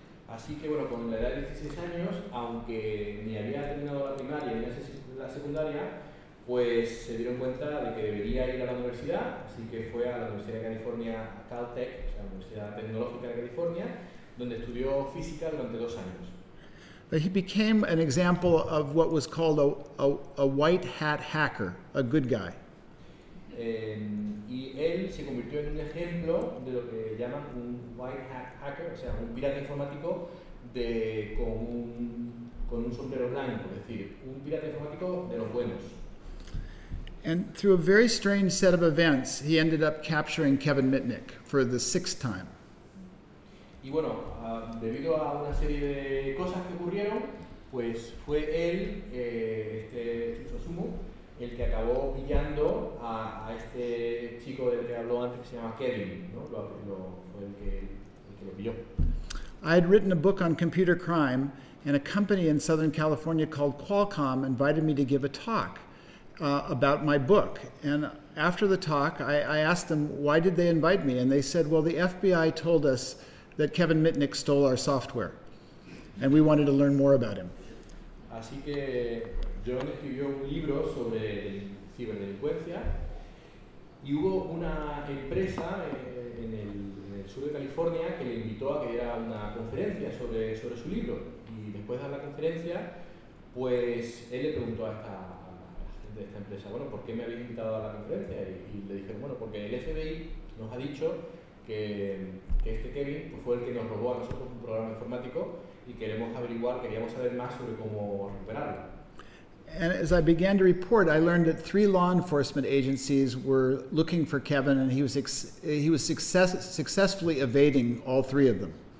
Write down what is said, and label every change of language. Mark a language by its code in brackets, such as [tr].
[es] Así que bueno, con la edad de 16 años, aunque ni había terminado la primaria ni la secundaria, pues se dieron cuenta de que debería ir a la universidad. Así que fue a la Universidad de California, Caltech, o sea, la Universidad Tecnológica de California, donde estudió física durante 2 años. [en] But he became an example of what was called a white hat hacker, a good guy. [es] Y él se convirtió en un ejemplo de lo que llaman un white hat hacker, o sea, un pirata informático con un sombrero blanco, es decir, un pirata informático de los buenos. [en] And through a very strange set of events, he ended up capturing Kevin Mitnick for the sixth time. [es] Y bueno, debido a una serie de cosas que ocurrieron, pues fue él, Tsutomu, el que acabó pillando a este chico del que habló antes, que se llama Kevin, ¿no? Fue el que lo pilló. [en] I had written a book on computer crime, and a company in Southern California called Qualcomm invited me to give a talk about my book. And after the talk, I asked them, why did they invite me? And they said, well, the FBI told us that Kevin Mitnick stole our software, and we wanted to learn more about him. [es] Así que John escribió un libro sobre ciberdelincuencia, y hubo una empresa en el sur de California que le invitó a que diera una conferencia sobre su libro. Y después de dar la conferencia, pues él le preguntó a esta empresa, bueno, ¿por qué me habéis invitado a la conferencia? Y le dijeron, bueno, porque el FBI nos ha dicho que este Kevin pues fue el que nos robó a nosotros un programa informático y queríamos saber más sobre cómo recuperarlo. [en] And as I began to report, I learned that three law enforcement agencies were looking for Kevin, and he was successfully evading all three of them.